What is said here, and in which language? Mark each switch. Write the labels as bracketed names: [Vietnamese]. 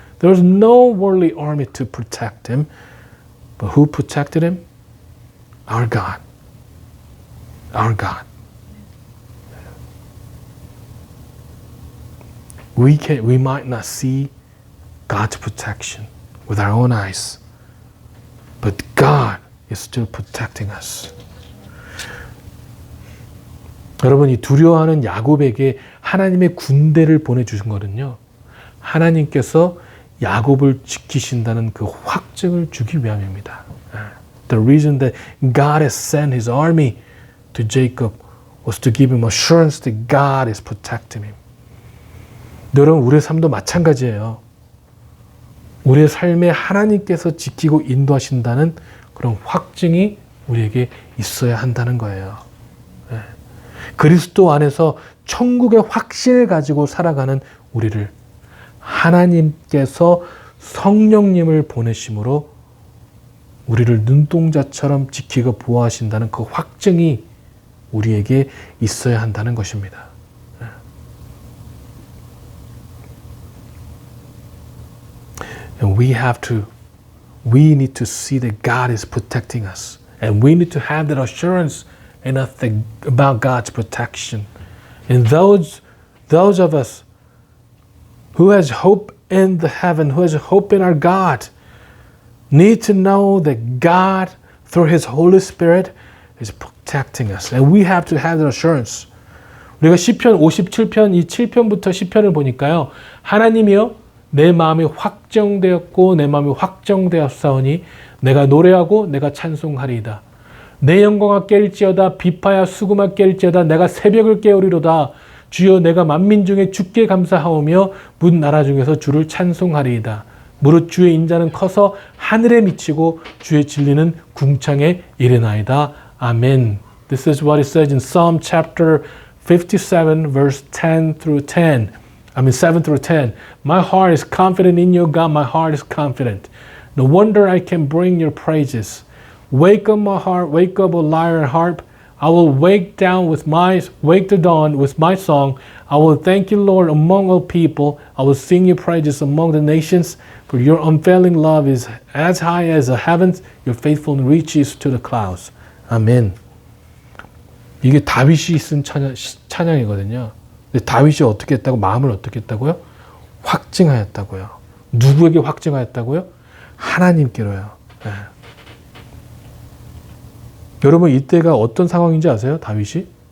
[English] There was no worldly army to protect him. But who protected him? Our God. Our God. We might not see God's protection with our own eyes, but God is still protecting us. [Korean] 여러분, 이 두려워하는 야곱에게 하나님의 군대를 보내주신 거는요, 하나님께서 야곱을 지키신다는 그 확증을 주기 위함입니다. [English] The reason that God has sent His army to Jacob was to give him assurance that God is protecting him. [Korean] 여러분, 우리의 삶도 마찬가지예요. 우리의 삶에 하나님께서 지키고 인도하신다는 그런 확증이 우리에게 있어야 한다는 거예요. 그리스도 안에서 천국의 확신을 가지고 살아가는 우리를 하나님께서 성령님을 보내심으로 우리를 눈동자처럼 지키고 보호하신다는 그 확증이 우리에게 있어야 한다는 것입니다. [English] And we need to see that God is protecting us. And we need to have that assurance about God's protection. And those of us who has hope in the heaven, who has hope in our God, need to know that God, through His Holy Spirit, is protecting us. And we have to have that assurance. [Korean] 우리가 시편 57편, 이 7편부터 10편을 보니까요, 하나님이요, 내 마음이 확정되었고 내 마음이 확정되었사오니 내가 노래하고 내가 찬송하리이다. 내 영광아 깰지어다. 비파야 수금아 깰지어다. 내가 새벽을 깨우리로다. 주여 내가 만민 중에 주께 감사하오며 문 나라 중에서 주를 찬송하리이다. 무릇 주의 인자는 커서 하늘에 미치고 주의 진리는 궁창에 이르나이다. 아멘. [English] This is what it says in Psalm chapter 57 verse 10 through 10. I mean 7 through 10. My heart is confident in you, God. My heart is confident. No wonder I can bring your praises. Wake up my heart, wake up, O lyre and harp. I will wake the dawn with my song. I will thank you, Lord, among all people. I will sing your praises among the nations. For your unfailing love is as high as the heavens. Your faithfulness reaches to the clouds. [Korean] 아멘. 이게 다윗이 쓴 찬양이거든요. 근데 다윗이 어떻게 했다고? 마음을 어떻게 했다고요? 확증하였다고요. 누구에게 확증하였다고요? 하나님께로요. 네. 여러분 이때가 어떤 상황인지 아세요? 다윗이?